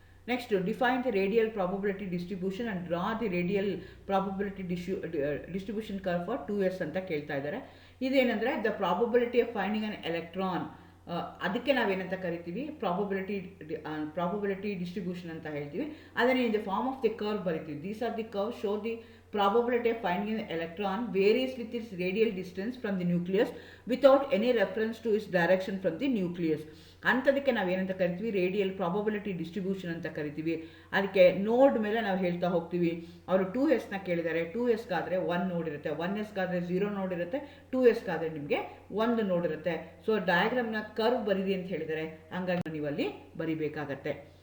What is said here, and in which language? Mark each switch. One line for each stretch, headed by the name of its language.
English: next, define the radial probability distribution and draw the radial probability distribution curve for 2s
Kannada: ಅಂತ ಕೇಳ್ತಾ ಇದ್ದಾರೆ. ಇದೇನೆಂದರೆ
English: the probability of finding an electron,
Kannada: ಅದಕ್ಕೆ ನಾವೇನಂತ ಕರಿತೀವಿ, probability distribution ಅಂತ ಹೇಳ್ತೀವಿ. ಅದನ್ನೇ
English: in the form of the curve
Kannada: ಬರಿತೀವಿ.
English: These are the curve show the probability of finding an electron varies with its radial distance from the nucleus without any reference to its direction from the nucleus.
Kannada: ಅಂಥದಕ್ಕೆ ನಾವೇನಂತ ಕರಿತೀವಿ, radial probability distribution ಅಂತ ಕರಿತೀವಿ. ಅದಕ್ಕೆ ನೋಡ್ ಮೇಲೆ ನಾವು ಹೇಳ್ತಾ ಹೋಗ್ತೀವಿ. ಅವರು 2sನ ಕೇಳಿದ್ದಾರೆ. 2sಗಾದರೆ 1 ನೋಡ್ ಇರುತ್ತೆ, 1sಗಾದರೆ 0 ನೋಡ್ ಇರುತ್ತೆ, 2sಗಾದರೆ ನಿಮಗೆ 1 ನೋಡ್ ಇರುತ್ತೆ. ಸೊ ಡಯಾಗ್ರಾಮ್ನ ಕರ್ವ್ ಬರೀರಿ ಅಂತ ಹೇಳಿದ್ದಾರೆ, ಹಂಗಾಗಿ ನೀವಲ್ಲಿ ಬರಿಬೇಕಾಗತ್ತೆ.